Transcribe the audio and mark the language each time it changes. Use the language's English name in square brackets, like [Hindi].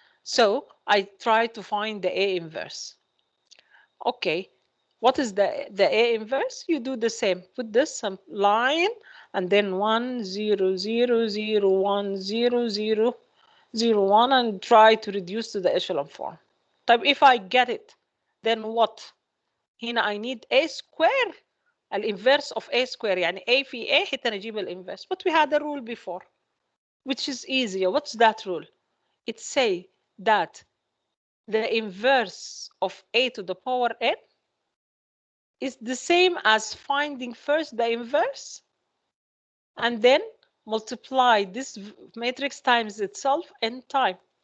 [English] So I try to find the A inverse. Okay, what is the A inverse? You do the same. Put this some line and then 1 0 0 0 1 0 0 0 1 and try to reduce to the echelon form. [Arabic] طيب [English] if I get it, then what? [Arabic] هنا [English] I need A square. [Arabic] الانفيرس of A square يعني A في A حتى نجيب الانفيرس. [English] But we had a rule before, which is easier. What's that rule? It say that the inverse of A to the power n is the same as finding first the inverse and then multiply this matrix times itself n time.